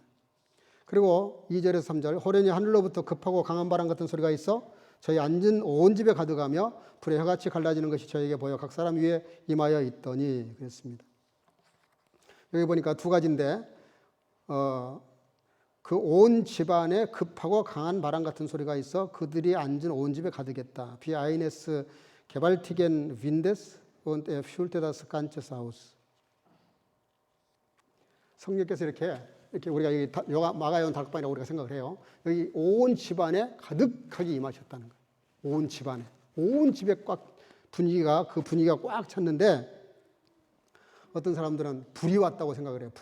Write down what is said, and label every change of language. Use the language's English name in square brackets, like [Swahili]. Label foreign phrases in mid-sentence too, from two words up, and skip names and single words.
[Korean] 그리고 2절에서 3절 호련히 하늘로부터 급하고 강한 바람 같은 소리가 있어 저희 앉은 온 집에 가득하며 불의 혀같이 갈라지는 것이 저에게 보여 각 사람 위에 임하여 있더니 그랬습니다. 여기 보니까 두 가지인데 그 온 집안에 급하고 강한 바람 같은 소리가 있어 그들이 앉은 온 집에 가득했다. [German] wie eines gewaltigen Windes und fühlte das ganze Haus. [Korean] 성령께서 이렇게 우리가 여기 마가연 다락방이라고 우리가 생각을 해요. 여기 온 집안에 가득하게 임하셨다는 거예요. 온 집안에, 온 집에 그 분위기가 꽉 찼는데 어떤 사람들은 불이 왔다고 생각을 해요.